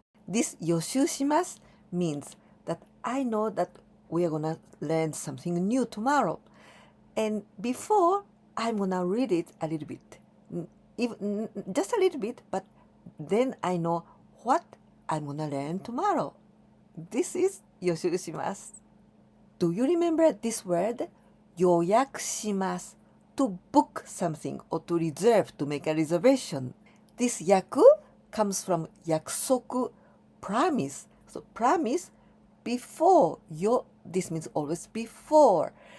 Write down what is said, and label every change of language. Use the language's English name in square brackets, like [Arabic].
[English] This [Japanese] 予習します [English] means that I know that we are gonna learn something new tomorrow. And before, I'm gonna read it a little bit. Even, just a little bit, but then I know what I'm gonna learn tomorrow. This is [Japanese] 予習します。 [English] Do you remember this word? [Japanese] 予約します。 [English] To book something or to reserve, to make a reservation. This 約 comes from 約束 promise. So promise before. This means always before.